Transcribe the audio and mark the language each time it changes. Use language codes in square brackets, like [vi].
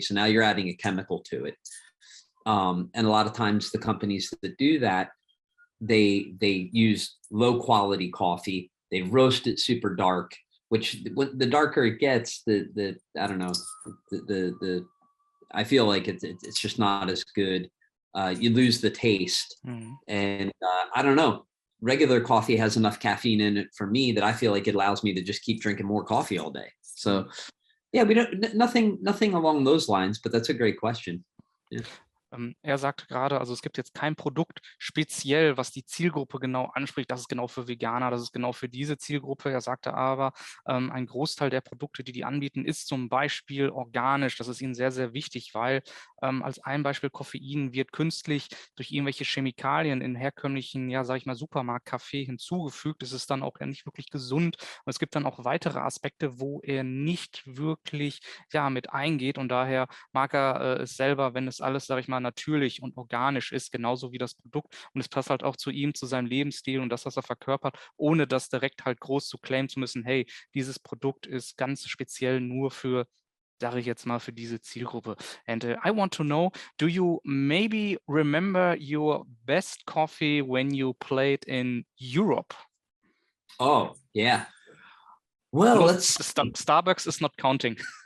[en] So now you're adding a chemical to it. And a lot of times the companies that do that, they use low quality coffee, they roast it super dark, which the darker it gets, the I don't know, the I feel like it's just not as good. You lose the taste. And I don't know, regular coffee has enough caffeine in it for me that I feel like it allows me to just keep drinking more coffee all day. So yeah, we don't, nothing along those lines, but that's a great question. Yeah. [de] Er sagte gerade, also es gibt jetzt kein Produkt speziell, was die Zielgruppe genau anspricht. Das ist genau für Veganer, das ist genau für diese Zielgruppe. Er sagte aber, ein Großteil der Produkte, die anbieten, ist zum Beispiel organisch. Das ist ihnen sehr, sehr wichtig, weil als ein Beispiel Koffein wird künstlich durch irgendwelche Chemikalien in herkömmlichen, Supermarktkaffee hinzugefügt. Es ist dann auch nicht wirklich gesund. Und es gibt dann auch weitere Aspekte, wo er nicht wirklich mit eingeht. Und daher mag er es selber, wenn es alles, natürlich und organisch ist, genauso wie das Produkt. Und es passt halt auch zu ihm, zu seinem Lebensstil und das, was er verkörpert, ohne das direkt halt groß zu claimen zu müssen, hey, dieses Produkt ist ganz speziell nur für, sage ich jetzt mal, für diese Zielgruppe. [en] And I want to know, do you maybe remember your best coffee when you played in Europe? Oh, yeah. Well, let's Starbucks is not counting.